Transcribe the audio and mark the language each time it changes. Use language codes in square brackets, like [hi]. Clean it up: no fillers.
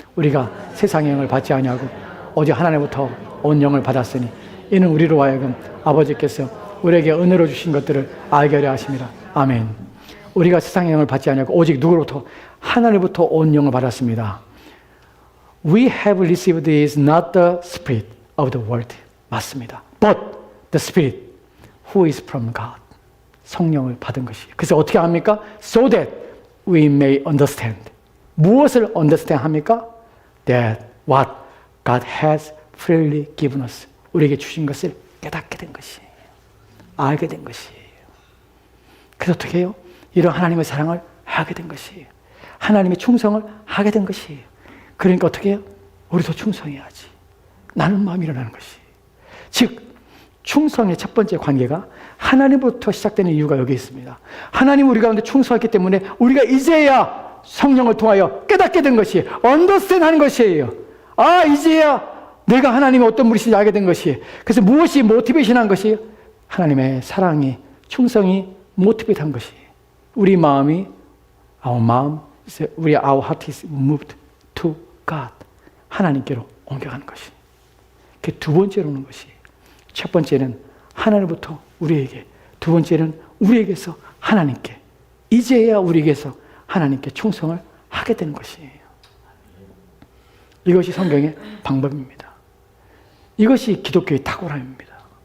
[ko] 우리가 세상의 영을 받지 아니하고 오직 하나님부터 온 영을 받았으니 이는 우리로 하여금 아버지께서 우리에게 은혜로 주신 것들을 알게 하려 하심이라. 아멘. 우리가 세상의 영을 받지 아니하고 오직 누구로부터? 하나님부터 온 영을 받았습니다. [en] We have received is not the spirit of the world. [ko] 맞습니다. [en] But the spirit who is from God. [ko] 성령을 받은 것이. 그래서 어떻게 합니까? [en] So that we may understand. [ko] 무엇을 understand 합니까? [en] That what God has freely given us. [ko] 우리에게 주신 것을 깨닫게 된 것이에요. 알게 된 것이에요. 그래서 어떻게 해요? 이런 하나님의 사랑을 하게 된 것이에요. 하나님의 충성을 하게 된 것이에요. 그러니까 어떻게 해요? 우리도 충성해야지. 나는 마음이 일어나는 것이. 즉 충성의 첫 번째 관계가 하나님부터 시작되는 이유가 여기 있습니다. 하나님 우리 가운데 충성했기 때문에 우리가 이제야 성령을 통하여 깨닫게 된 것이, 언더스탠 하는 것이에요. 아, 이제야 내가 하나님의 어떤 분이신지 알게 된 것이. 그래서 무엇이 모티베이션 한 것이? 하나님의 사랑이, 충성이 모티베이트 한 것이. 우리 마음이, [en] our heart is moved to God. [ko] 하나님께로 옮겨가는 것이. 그 두 번째로 오는 것이. 첫 번째는 하나님부터 우리에게, 두 번째는 우리에게서 하나님께. 이제야 우리에게서 하나님께 충성을 하게 되는 것이에요. 이것이 성경의 방법입니다. 이것이 기독교의 탁월함입니다.